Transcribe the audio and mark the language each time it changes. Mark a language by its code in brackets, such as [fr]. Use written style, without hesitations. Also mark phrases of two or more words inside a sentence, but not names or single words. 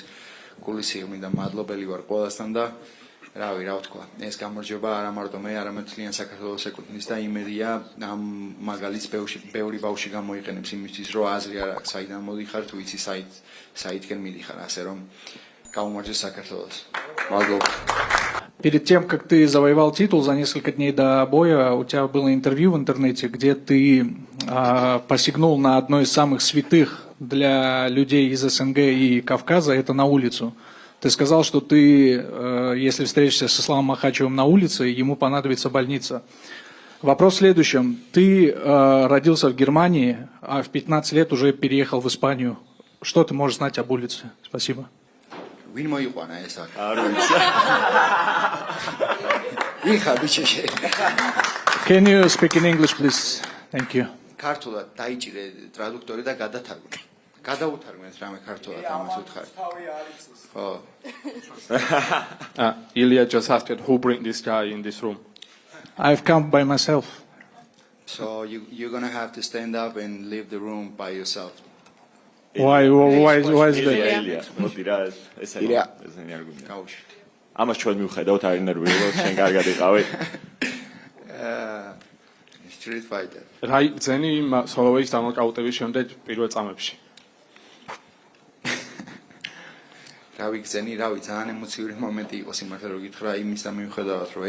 [ka] გულისიერ მინდა მადლობელი ვარ ყველასთან და რავი, რა ვთქვა, ეს გამარჯვება არა მარტო მე, არამედ მთლიან საქართველოს ეკუთვნის და იმედია ამ მაგალითს ბევრი ბავშვი გამოიყენებს იმისთვის, რომ აზრი არ აქვს, საიდან მოდიხარ, თუ იცი საითკენ მიდიხარ, ასე რომ გაუმარჯოს საქართველოს. მადლობა. [ru] Перед тем, как ты завоевал титул за несколько дней до боя, у тебя было интервью в интернете, где ты посягнул на одно из самых святых для людей из СНГ и Кавказа, это на улицу. Ты сказал, что ты, если встретишься с Исламом Махачевым на улице, ему понадобится больница. Вопрос в следующем. Ты родился в Германии, а в 15 лет уже переехал в Испанию. Что ты можешь знать об улице? Спасибо. [ka] ვინ მოიყვანა ეს აქ? არ ვიცი. ვინ ხარ ბიჭი? [en] Can you speak in English, please? Thank you. [ka] ქართულად დაიჭირე ტრადუქტორი და გადათარგმნე. გადაუთარგმნეთ რამე ქართულად ამას უთხარი. ხო. [en] Ilya just asked who bring this guy in this room. I've come by myself. So you're going to have to stand up and leave the room by yourself. Why is that? Ilya, [ka] მოდი რა ეს არის არგუმენტი. გაუშვი. ამას ჩვენ მივხედავთ არ ინერვიულობ, შენ კარგად იყავი. [en] Street fighter. [ka] რა იგზენი Holloway-ის დამოკაუტების შემდეგ პირველ წამებში? რა ვიგზენი, რავი, ძალიან ემოციური მომენტი იყო სიმართლე რომ გითხრა, იმის და მიუხედავად რომ